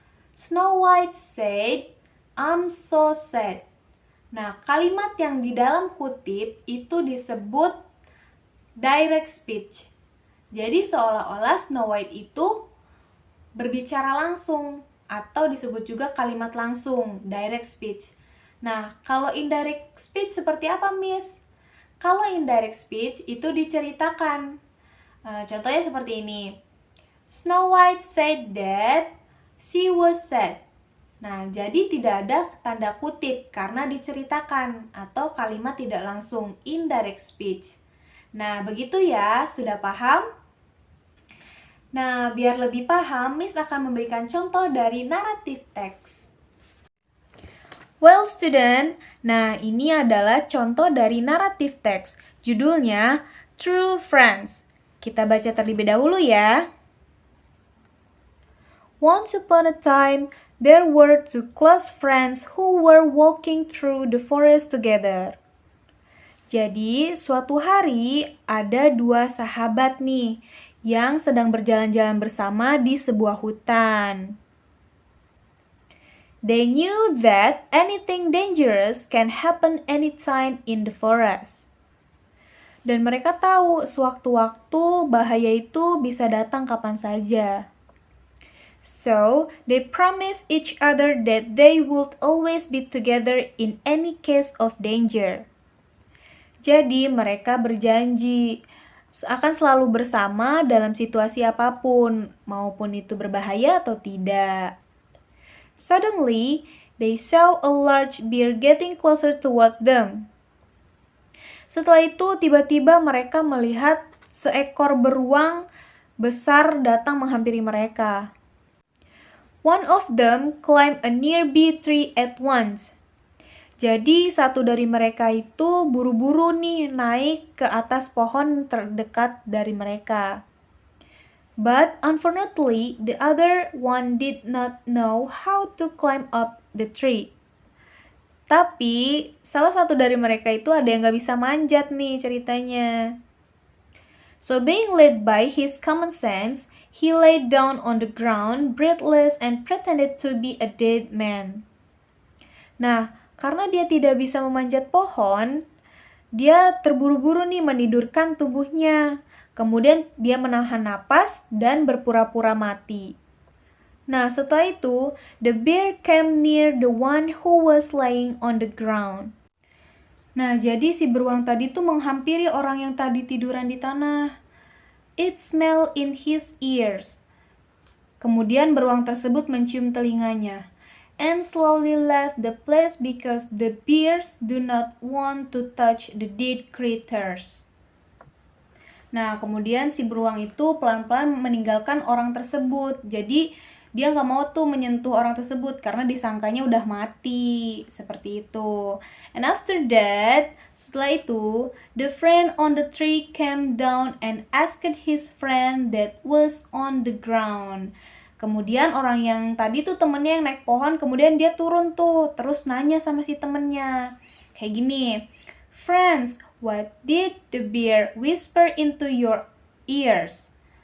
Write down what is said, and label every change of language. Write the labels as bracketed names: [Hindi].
[English] Snow White said, "I'm so sad." [Indonesian] Nah, kalimat yang di dalam kutip itu disebut direct speech. Jadi seolah-olah Snow White itu berbicara langsung atau disebut juga kalimat langsung, direct speech. Nah, kalau indirect speech seperti apa, Miss? Kalau indirect speech itu diceritakan. Contohnya seperti ini. [English] Snow White said that she was sad. [Indonesian] Nah, jadi tidak ada tanda kutip karena diceritakan atau kalimat tidak langsung, indirect speech. Nah, begitu ya, sudah paham? Nah, biar lebih paham, Miss akan memberikan contoh dari narrative text. [English] Well, student, [Indonesian] nah ini adalah contoh dari narrative text. Judulnya True Friends. Kita baca terlebih dahulu ya. [English] Once upon a time, there were two close friends who were walking through the forest together. [Indonesian] Jadi, suatu hari ada dua sahabat nih yang sedang berjalan-jalan bersama di sebuah hutan. [English] They knew that anything dangerous can happen anytime in the forest. [Indonesian] Dan mereka tahu sewaktu-waktu bahaya itu bisa datang kapan saja. [English] So, they promised each other that they would always be together in any case of danger. [Indonesian] Jadi, mereka berjanji akan selalu bersama dalam situasi apapun, maupun itu berbahaya atau tidak. [English] Suddenly, they saw a large bear getting closer toward them. [Indonesian] Setelah itu, tiba-tiba mereka melihat seekor beruang besar datang menghampiri mereka. [English] One of them climbed a nearby tree at once. [Indonesian] Jadi satu dari mereka itu buru-buru nih naik ke atas pohon terdekat dari mereka. [English] But unfortunately, the other one did not know how to climb up the tree. [Indonesian] Tapi salah satu dari mereka itu ada yang gak bisa manjat nih ceritanya. [English] So being led by his common sense, he lay down on the ground, breathless, and pretended to be a dead man. [Indonesian] Nah, karena dia tidak bisa memanjat pohon, dia terburu-buru nih menidurkan tubuhnya. Kemudian dia menahan napas dan berpura-pura mati. Nah, setelah itu, [English] the bear came near the one who was lying on the ground. [Indonesian] Nah, jadi si beruang tadi tuh menghampiri orang yang tadi tiduran di tanah. [English] It smelled in his ears. [Indonesian] Kemudian beruang tersebut mencium telinganya. [English] And slowly left the place because the bears do not want to touch the dead creatures. [Indonesian] Nah, kemudian si beruang itu pelan-pelan meninggalkan orang tersebut. Jadi, dia nggak mau tuh menyentuh orang tersebut karena disangkanya udah mati. Seperti itu. [English] And after that, [Indonesian] setelah itu, [English] the friend on the tree came down and asked his friend that was on the ground. [Indonesian] Kemudian orang yang tadi tuh temennya yang naik pohon, kemudian dia turun tuh, terus nanya sama si temennya. Kayak gini, [English] "Friends, what did the bear whisper into your ears?"